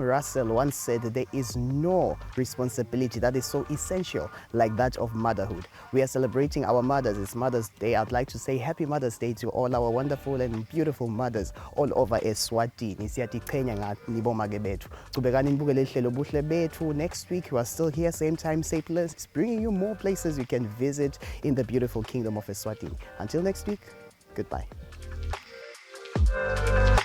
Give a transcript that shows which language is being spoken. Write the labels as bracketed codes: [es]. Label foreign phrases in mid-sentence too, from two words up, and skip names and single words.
[en] Russell once said there is no responsibility that is so essential like that of motherhood. We are celebrating our mothers. It's Mother's Day. I'd like to say Happy Mother's Day to all our wonderful and beautiful mothers all over Eswatini. [ss] Siyaziqhenya ngani bomake bethu. Qhubekani nibukele ihlelo buhle bethu. [en] Next week we are still here, same time, same place, bringing you more places you can visit in the beautiful kingdom of Eswatini. Until next week, goodbye.